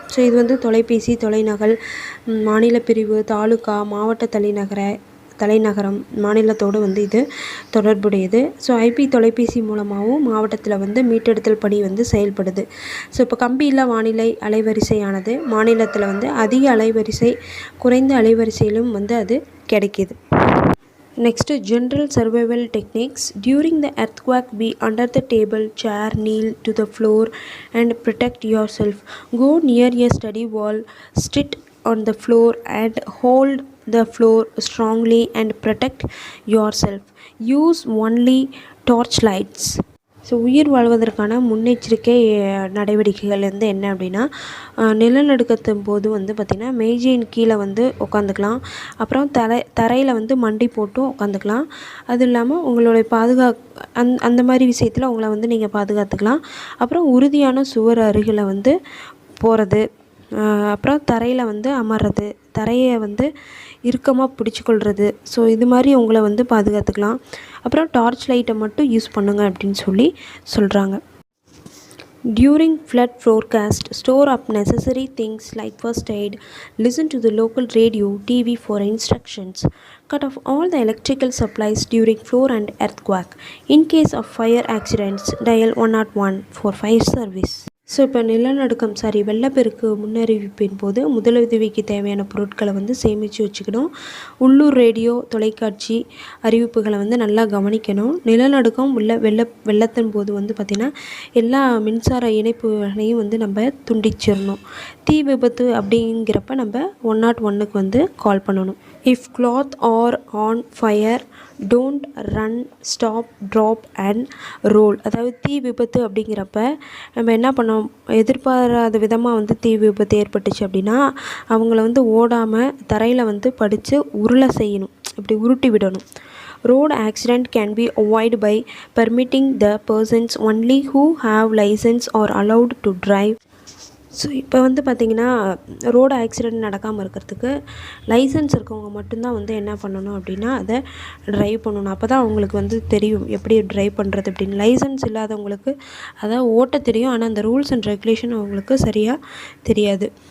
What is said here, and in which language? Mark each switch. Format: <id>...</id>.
<ta>So இது வந்து தொலைபேசி, தொலைநகல், மாநில பிரிவு, தாலுகா, மாவட்ட தலைநகரம் மாநிலத்தோடு வந்து இது தொடர்புடையது. ஸோ IP தொலைபேசி மூலமாகவும் மாவட்டத்தில் வந்து மீட்டெடுத்தல் பணி வந்து செயல்படுது. ஸோ இப்போ கம்பியில்லா வானிலை அலைவரிசையானது மாநிலத்தில் வந்து அதிக அலைவரிசை, குறைந்த அலைவரிசையிலும் வந்து அது கிடைக்கிது.</ta> <en>Next, general survival techniques. During the earthquake, be under the table, chair, kneel to the floor and protect yourself. Go near a steady wall, sit on the floor and hold the floor strongly and protect yourself. Use only torch lights.</en> <ta>So உயிர் வாழ்வதற்கான முன்னெச்சரிக்கை நடவடிக்கைகள் வந்து என்ன அப்படின்னா நிலநடுக்கத்தின் போது வந்து பார்த்திங்கன்னா மேஜையின் கீழே வந்து உட்காந்துக்கலாம். அப்புறம் தரையில் வந்து மண்டி போட்டும் உட்காந்துக்கலாம். அது இல்லாமல் உங்களுடைய அந்த மாதிரி விஷயத்தில் உங்களை வந்து நீங்கள் பாதுகாத்துக்கலாம். அப்புறம் உறுதியான சுவர் அருகில் வந்து போகிறது, அப்புறம் தரையில் வந்து அமர்றது, தரையை வந்து இறுக்கமாக பிடிச்சிக்கொள்கிறது. ஸோ இது மாதிரி உங்களை வந்து பாதுகாத்துக்கலாம். அப்புறம் டார்ச் லைட்டை மட்டும் யூஸ் பண்ணுங்க அப்படின்னு சொல்கிறாங்க.</ta> <en>During flood forecast, store up necessary things like first aid, listen to the local radio, TV for instructions, cut off all the electrical supplies during flood and earthquake. In case of fire accidents, dial 101 for fire service.</en> <ta>So இப்போ நிலநடுக்கம் வெள்ளப்பெருக்கு முன்னறிவிப்பின் போது முதலுதவிக்கு தேவையான பொருட்களை வந்து சேமித்து வச்சுக்கணும். உள்ளூர் ரேடியோ தொலைக்காட்சி அறிவிப்புகளை வந்து நல்லா கவனிக்கணும். நிலநடுக்கம் வெள்ளத்தின் போது வந்து பார்த்திங்கன்னா எல்லா மின்சார இணைப்புகளையும் வந்து நம்ம துண்டிச்சிடணும். தீ விபத்து அப்படிங்கிறப்ப நம்ம 101க்கு வந்து கால் பண்ணணும்.</ta> <en>If cloth are on fire don't run stop drop and roll.</en> <ta>அதாவது தீ விபத்து அப்படிங்கிறப்ப நம்ம என்ன பண்ணோம், எதிர்பாராத விதமாக வந்து தீ விபத்து ஏற்பட்டுச்சு அப்படின்னா அவங்கள வந்து ஓடாமல் தரையில் வந்து படித்து உருளை செய்யணும், இப்படி உருட்டி விடணும்.</ta> <en>Road accident can be avoided by permitting the persons only who have license or allowed to drive.</en> <ta>So இப்போ வந்து பார்த்திங்கன்னா ரோடு ஆக்சிடெண்ட் நடக்காமல் இருக்கிறதுக்கு லைசன்ஸ் இருக்கவங்க மட்டும்தான் வந்து என்ன பண்ணணும் அப்படின்னா அதை ட்ரைவ் பண்ணணும். அப்போ தான் அவங்களுக்கு வந்து தெரியும் எப்படி ட்ரைவ் பண்ணுறது அப்படின்னு. லைசன்ஸ் இல்லாதவங்களுக்கு அதை ஓட்ட தெரியும், ஆனால் அந்த ரூல்ஸ் அண்ட் ரெகுலேஷன் அவங்களுக்கு சரியாக தெரியாது.</ta>